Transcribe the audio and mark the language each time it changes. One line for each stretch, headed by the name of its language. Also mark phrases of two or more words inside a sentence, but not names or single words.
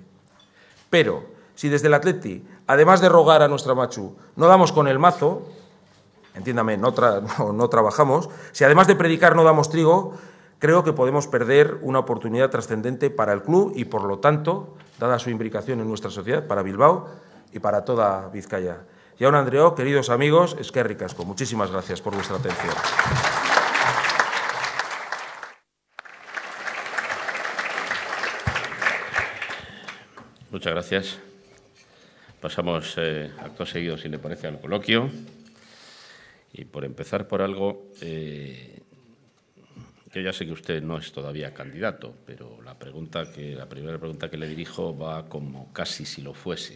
Spanish: Pero, si desde el Athletic, además de rogar a nuestra Matxu, no damos con el mazo, entiéndame, no trabajamos, si además de predicar no damos trigo, creo que podemos perder una oportunidad trascendente para el club y, por lo tanto, dada su imbricación en nuestra sociedad, para Bilbao y para toda Vizcaya.
Basque: Jaun Andreok,
Spanish: queridos amigos,
Basque: eskerrik asko.
Spanish: Muchísimas gracias por vuestra atención. Muchas gracias. Pasamos acto seguido, si le parece, al coloquio. Y por empezar por algo, Yo ya sé que usted no es todavía candidato, pero la primera pregunta que le dirijo va como casi si lo fuese.